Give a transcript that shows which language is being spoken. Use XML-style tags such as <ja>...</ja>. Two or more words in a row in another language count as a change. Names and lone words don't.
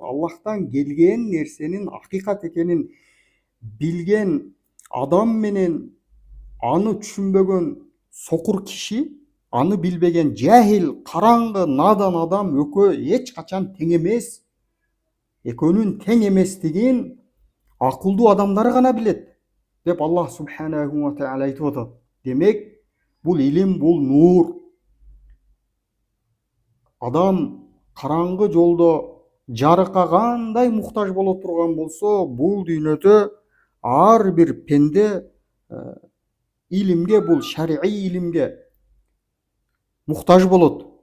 <ky>Аллахтан келген нерсенин акыйкат экенин билген адам менен аны түшүнбөгөн сокур киши, аны билбеген жахил, караңгы, надан адам экөө эч качан тең эмес. Экөөнүн тең эместигин акылдуу адамдар гана билет деп Аллах</ky> <ar>سبحانه وتعالى</ar> <ky>айтып атат. Демек, бул илим, бул нур. Адам караңгы жолдо жарыкка кандай муктаж боло турган болсо, бул дүйнөдө ар бир пенде илимге, бул шар'ий илимге муктаж болот.</ky>